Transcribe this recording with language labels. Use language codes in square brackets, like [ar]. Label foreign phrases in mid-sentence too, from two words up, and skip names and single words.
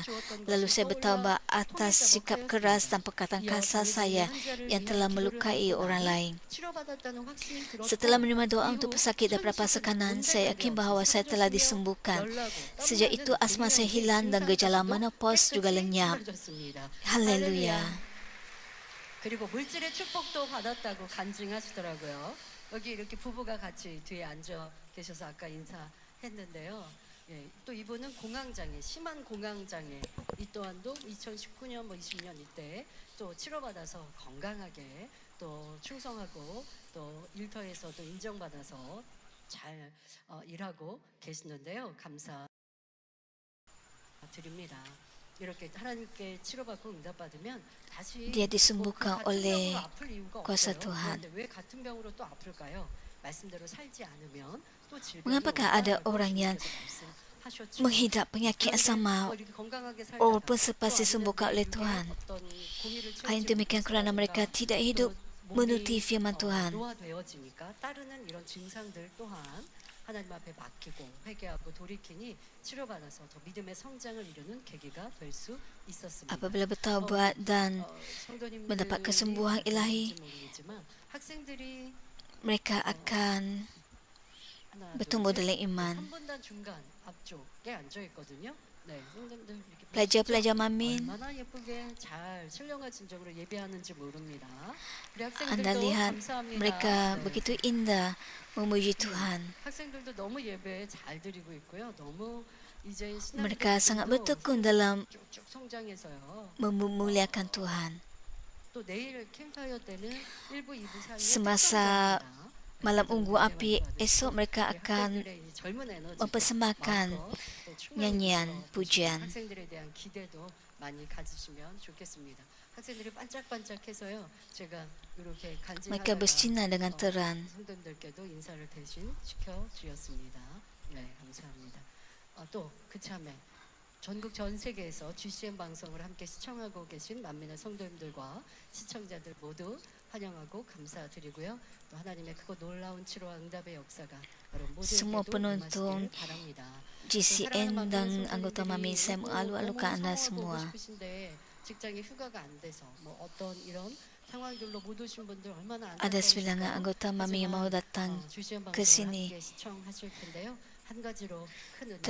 [ms] Lalu saya bertaubat atas sikap keras dan perkataan kasar saya yang telah melukai orang lain. Setelah menerima doa untuk pesakit daripada pasakanan, saya yakin bahawa saya telah disembuhkan. Sejak itu asma saya hilang dan gejala menopause juga lenyap. Haleluya. [ko] 그리고 물질의 축복도 받았다고 간증하시더라고요. 여기 이렇게 부부가 같이 뒤에 앉아 계셔서 아까 인사했는데요. 예, 또 이분은 공황장애, 심한 공황장애, 이 또한도 2019년 20년 이때 또 치료받아서 건강하게 또 충성하고 또 일터에서도 인정받아서 잘 일하고 계시는데요. 감사드립니다. [ms] Dia disembuhkan oleh kuasa Tuhan. Mengapakah ada orang yang menghidap penyakit yang sama walaupun selepas disembuhkan oleh Tuhan? Yang demikian kerana mereka tidak hidup menuruti firman Tuhan. [ko] 하나님 앞에 맡기고 회개하고 돌이키니 치료받아서 더 믿음의 성장을 이루는 계기가 될 수 있었습니다. [ms] Apabila bertaubat dan mendapat kesembuhan ilahi, mereka akan bertumbuh dalam iman. Pelajar-pelajar Mamin, anda lihat mereka begitu indah memuji Tuhan. Mereka sangat bertekun dalam [ko] 쭉쭉 성장해서요. [ms] memuliakan Tuhan. [ko] 또 내일 캠파이어 때는 1부, 2부 사이에 [ms] Semasa [ko] 특성전입니다. [ms] malam unggu api, esok mereka akan [ko] 학생들의 이 젊은 에너지, [ms] mempersembahkan [ko] 마음껏 또 충만해서 [ms] nyanyian pujian. [ko] 학생들에 대한 기대도 많이 가지시면 좋겠습니다. 학생들이 반짝반짝해서요. 제가 이렇게 [ms] Mereka [ko] 간증하다가 [ms] bersinar dengan terang. [ko] 성도님들께도 인사를 대신 시켜드렸습니다. 네, 감사합니다. 또 그참에 전국 전 세계에서 GCN 방송을 함께 시청하고 계신 만민의 성도님들과 시청자들 모두 환영하고 감사드리고요. 또 하나님의 크고 놀라운 치료와 응답의 역사가 여러분 [ms] Semua [ko] 모두에게도 [ms] penonton [ko] 임하시길 바랍니다. [ms] GCN dan anggota Mami, saya mengalu-alukan anda semua. [ko] 직장에 휴가가 안 돼서 뭐 어떤 이런 상황들로 못 오신 분들 얼마나 [ms] Ada sebilangan anggota Mami yang mahu datang ke sini, [ko] 시청하실 텐데요. 한 가지로 큰 은혜